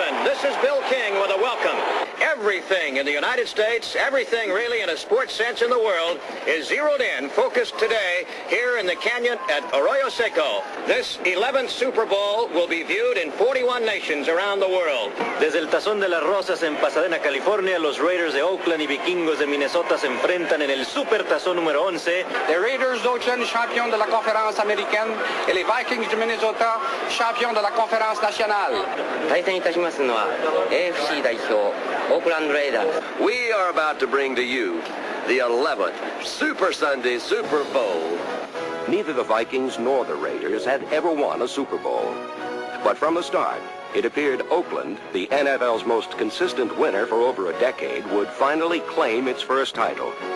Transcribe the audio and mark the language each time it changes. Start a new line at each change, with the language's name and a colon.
English: This is Bill King with a welcome. Everything in the United States, everything really in a sports sense in the world, is zeroed in, focused today here in the canyon at Arroyo Seco. This 11th Super Bowl will be viewed in 41 nations around the world.
Spanish: Desde el Tazón de las Rosas en Pasadena, California, los Raiders de Oakland y Vikingos de Minnesota se enfrentan en el Super Tazón número 11.
French: Les Raiders d'Oakland, champions de la conférence américaine, et les Vikings de Minnesota, champions de la conférence nationale.
Japanese: 対戦いたしますのは AFC 代表 Oakland Raiders.
English: We are about to bring to you the 11th Super Sunday Super Bowl. Neither the Vikings nor the Raiders had ever won a Super Bowl. But from the start, it appeared Oakland, the NFL's most consistent winner for over a decade, would finally claim its first title.